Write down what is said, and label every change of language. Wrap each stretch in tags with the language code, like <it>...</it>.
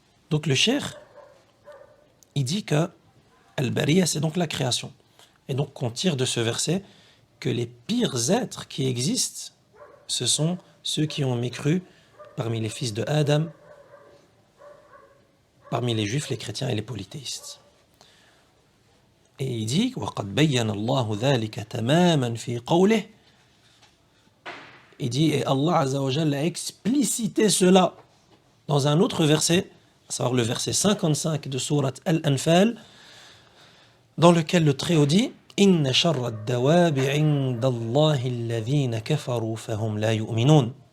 <fr>Donc le cheikh, il dit que Al-Bariya, c'est donc la création. Et donc on tire de ce verset que les pires êtres qui existent, ce sont ceux qui ont mécru parmi les fils de Adam, parmi les juifs, les chrétiens et les polythéistes. Et il dit</fr> <ar>وَقَدْ بَيَّنَ اللَّهُ ذَلِكَ تَمَامًا فِي قَوْلِهِ.</ar> <fr>Il dit, et Allah Azza wa Jalla a explicité cela dans un autre verset, à savoir le verset 55 de sourate Al-Anfal, dans lequel le Très-Haut dit</fr> <ar>إِنَّ شَرَّ الدَّوَابِ عِنْدَ اللَّهِ الَّذِينَ كَفَرُوا فَهُمْ لَا يُؤْمِنُونَ.</ar>